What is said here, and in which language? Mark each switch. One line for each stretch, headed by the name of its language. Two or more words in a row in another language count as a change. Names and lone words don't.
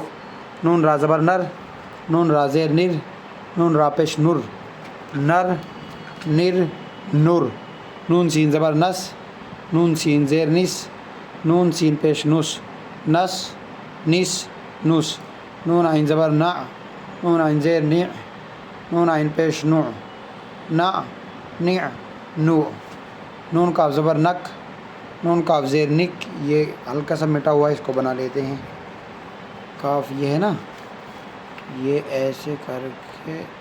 Urdu: نون را زبر نر، نون را زیر نر، نون را پیش نر، نر نر نر۔ نون سین زبر نس، نون سین زیر نس، نون سین پیش نس، نس نس نس۔ نون عین زبر نع، نون عین زیر نع، نون عین پیش نع، نع نع نوع۔ نون کاف زبر نک، نون کاف زیر نک، یہ ہلکا سا مٹا ہوا ہے، اس کو بنا لیتے ہیں۔ کاف یہ ہے نا، یہ ایسے کر کے